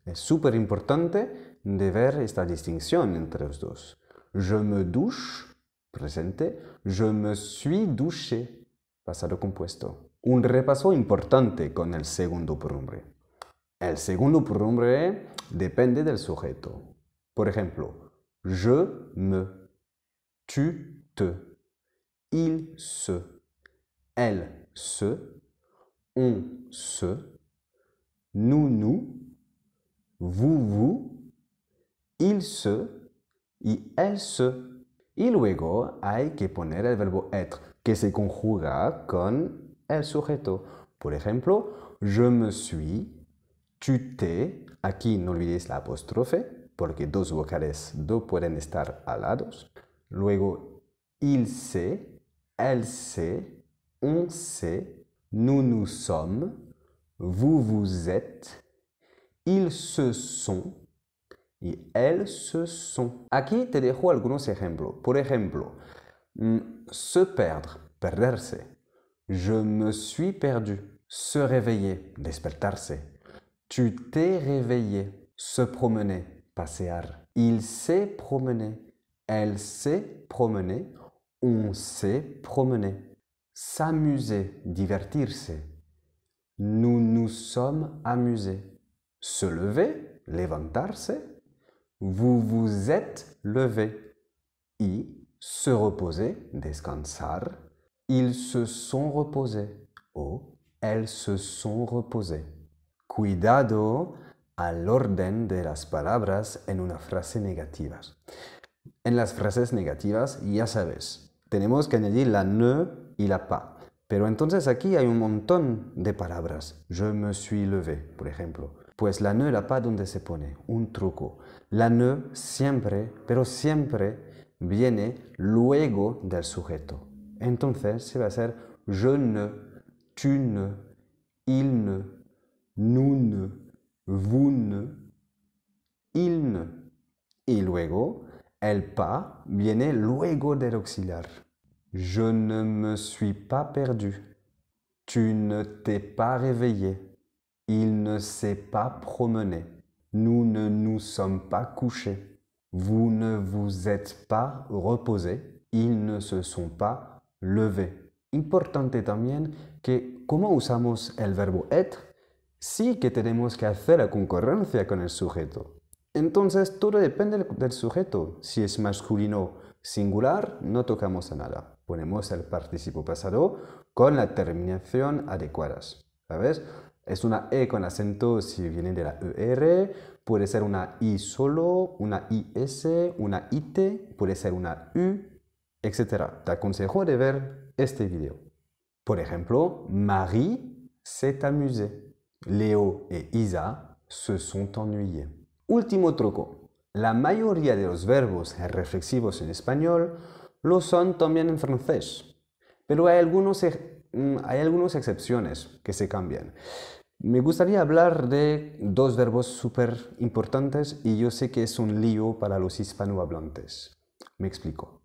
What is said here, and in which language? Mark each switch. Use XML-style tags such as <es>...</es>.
<es>Es súper importante de ver esta distinción entre los dos.</es> <fr>Je me douche, presente. Je me suis douché,</fr> <es>pasado compuesto. Un repaso importante con el segundo pronombre. El segundo pronombre depende del sujeto. Por ejemplo,</es> <fr>je me, tu te, il se, elle se, on se, nous, vous, il se y elle se.</fr> <es>Y luego hay que poner el verbo être, que se conjuga con el sujeto. Por ejemplo,</es> <fr>je me suis, tu t'es,</fr> <es>aquí no olvidéis la apóstrofe, porque dos vocales no pueden estar alados.</es> <fr>Luego, il s'est, elle s'est, on s'est, nous sommes, vous êtes, ils se sont y elles se sont.</fr> <es>Aquí te dejo algunos ejemplos. Por ejemplo,</es> <fr>se perdre,</fr> <es>perderse.</es> <fr>Je me suis perdu. Se réveiller, despertarse. Tu t'es réveillé. Se promener, pasear. Il s'est promené. Elle s'est promenée. On s'est promené. S'amuser, divertirse. Nous nous sommes amusés. Se lever, levantarse. Vous vous êtes levé. Y se reposer,</fr> <es>descansar.</es> <fr>Ils se sont reposés. O elles se sont reposées.</fr> <es>Cuidado al orden de las palabras en una frase negativa. En las frases negativas, ya sabes, tenemos que añadir la ne y la pas. Pero entonces aquí hay un montón de palabras.</es> <fr>Je me suis levé,</fr> <es>por ejemplo. Pues la ne y la pas, ¿dónde se pone? Un truco. La ne siempre, pero siempre viene luego del sujeto. Entonces se va a hacer</es> <fr>je ne, tu ne, il ne, nous ne, vous ne, il ne.</fr> <es>Y luego el pas viene luego del auxiliar.</es> <fr>Je ne me suis pas perdu. Tu ne t'es pas réveillé. Il ne s'est pas promené. Nous ne nous sommes pas couchés. Vous ne vous êtes pas reposés. Ils ne se sont pas levés.</fr> <es>Importante también que como usamos el verbo être, sí que tenemos que hacer la concurrencia con el sujeto. Entonces todo depende del sujeto. Si es masculino singular, no tocamos a nada. Ponemos el participio pasado con la terminación adecuada. ¿Sabes? Es una E con acento si viene de la ER, puede ser una I solo, una IS, una IT, puede ser una U, etc. Te aconsejo de ver este video. Por ejemplo,</es> <fr>Marie s'est amusée. Léo et Isa se sont ennuyés.</fr> <es>Último truco. La mayoría de los verbos reflexivos en español lo son también en francés, pero hay algunas excepciones que se cambian. Me gustaría hablar de dos verbos súper importantes y yo sé que es un lío para los hispanohablantes. Me explico.</es>